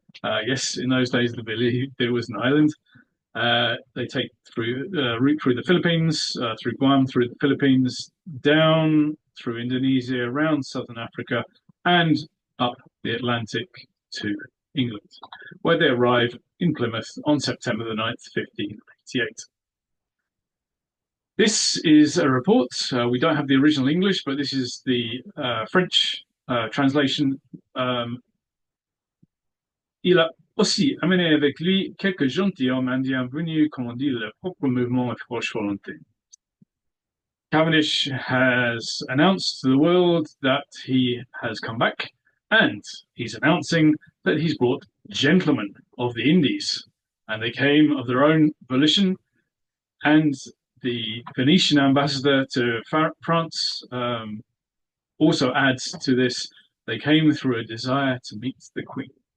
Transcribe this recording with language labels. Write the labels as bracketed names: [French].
[English] Yes, in those days, they believed there was an island. They take route through the Philippines, through Guam, through the Philippines, down through Indonesia, around southern Africa, and up the Atlantic to England, where they arrive in Plymouth on September the 9th, 1588. This is a report. We don't have the original English, but this is the French translation. [French] Il a aussi amené avec lui quelques gentilshommes indiens venus commander leur propre mouvement et franche volonté. [English] Cavendish has announced to the world that he has come back, and he's announcing that he's brought gentlemen of the Indies, and they came of their own volition. And the Venetian ambassador to France also adds to this, they came through a desire to meet the Queen.